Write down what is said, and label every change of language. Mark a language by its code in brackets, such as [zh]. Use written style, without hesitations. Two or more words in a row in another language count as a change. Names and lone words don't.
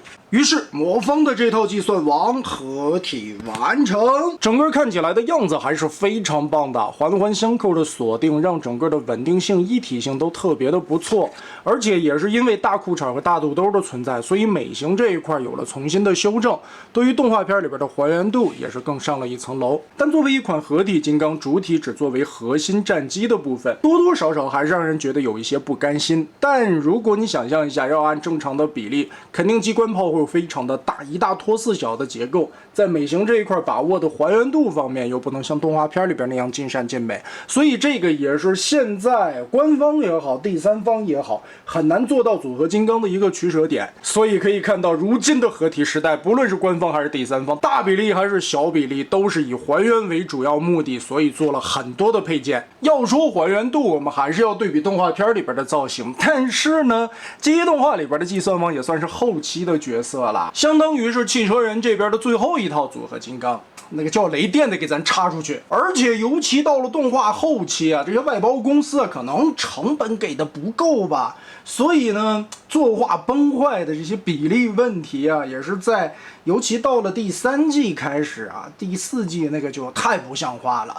[zh] 於是魔方的這套計算王合體完成，整個看起來的樣子還是非常棒的，環環相扣的鎖定讓整個的穩定性、一體性都特別的不錯。而且也是因為大褲衩和大肚兜的存在，所以美型這一塊有了重新的修正，对於動畫片裡邊的還原度也是更上了一層樓。但作為一款合體金剛，主體只作為核心戰機的部分，多多少少還是讓人覺得有一些不甘心。但如果你想象一下，要按正常的比例，肯定機關炮会非常的大，一大拖4小的結構，在美型這一塊把握的還原度方面又不能像動畫片裡邊那樣盡善盡美，所以這個也是現在官方也好，第三方也好，很難做到組合金剛的一個取捨點。所以可以看到，如今的合體时代，不論是官方還是第三方，大比例还是小比例，都是以還原為主要目的，所以做了很多的配件。要說還原度，我們還是要對比動畫片裡邊的造型，但是呢，机械動畫裡邊的計算王也算是後期的角色了，相當於是汽車人這邊的最後一套組合金剛，那個叫雷電的給咱插出去。而且尤其到了動畫後期啊，這些外包公司啊，可能成本給的不夠吧，所以呢，作畫崩壞的這些比例問題啊，也是在尤其到了第3季開始啊，第4季那個就太不像話了。